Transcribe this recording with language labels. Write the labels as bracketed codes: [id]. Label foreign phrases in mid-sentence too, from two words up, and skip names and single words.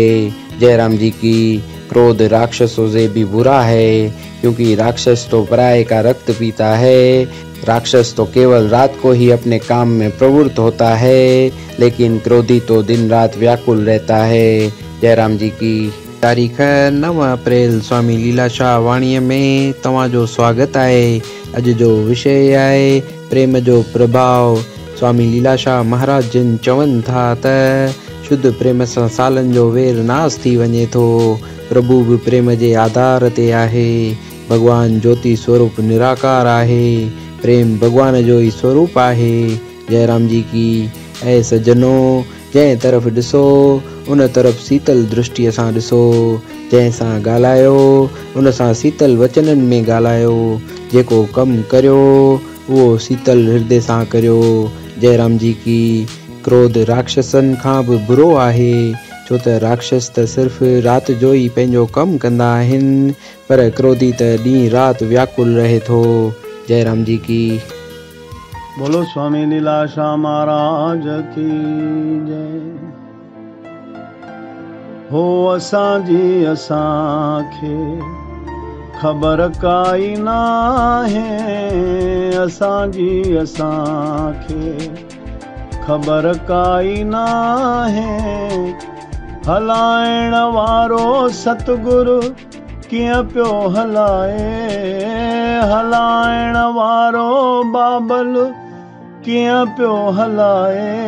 [hi] जयराम जी की क्रोध राक्षसों से भी बुरा है, क्योंकि राक्षस तो पराये का रक्त पीता है। राक्षस तो केवल रात को ही अपने काम में प्रवृत्त होता है, लेकिन क्रोधी तो दिन रात व्याकुल रहता है। [sd] जयराम जी की तारीख 9 अप्रैल स्वामी लीलाशाह वाणी में तव्हांजो स्वागत आहे। अॼु जो विषय आहे प्रेम जो प्रभाव। स्वामी लीलाशाह महाराज जिन चवनि था त शुद्ध प्रेम सां सालनि जो वेर नास थी वञे थो। प्रभु भी प्रेम जे आधार ते आहे। भगवान ज्योति स्वरूप निराकार आहे। प्रेम भगवान जो ही स्वरूप आहे। जयराम जी की ऐ सजनो, जंहिं तरफ़ ॾिसो उन तरफ़ शीतल दृष्टिअ सां ॾिसो। जंहिंसां ॻाल्हायो उन सां शीतल वचननि में ॻाल्हायो। जेको कमु करियो उहो शीतल हृदय सां करियो। जयराम जी की क्रोध राक्षसनि खां बि बुरो आहे, छो त राक्षस त सिर्फ़ राति जो ई पंहिंजो कमु कंदा आहिनि, पर क्रोधी त ॾींहुं राति व्याकुल रहे थो। जयराम जी की [hi] बोलो स्वामी लीलाशाह महाराज की जय। [sd] हो असांजी असांखे ख़बर काई नाहे, असांजी असांखे ख़बर काई नाहे। हलाइण वारो सतगुरु कीअं पियो हलाए, हलाइण वारो बाबल कीअं पियो हलाए।